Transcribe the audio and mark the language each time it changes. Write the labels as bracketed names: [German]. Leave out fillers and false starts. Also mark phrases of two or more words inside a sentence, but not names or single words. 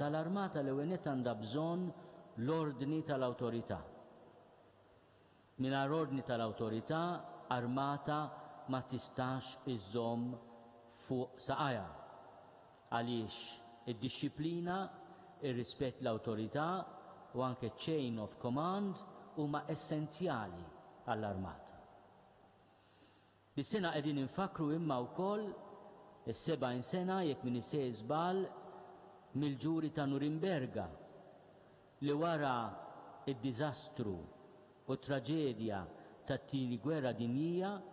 [Maltese] L-armata l-ewwel nett għandha bżonn l-ordni tal-awtorità. Mingħajr ordni tal-awtorità armata ma tistax iżżomm fuq saqajja għaliex id-dixxilpina, ir-rispett l-awtorità u anke [English] chain of command [Maltese] huma essenzjali għall-armata. Dis-sena qegħdin infakru imma wkoll is-70 sena jekk min isej żball mill-ġuri ta' Norimberga li wara id-diżastru u traġedja tat-tieni gwerra dinjija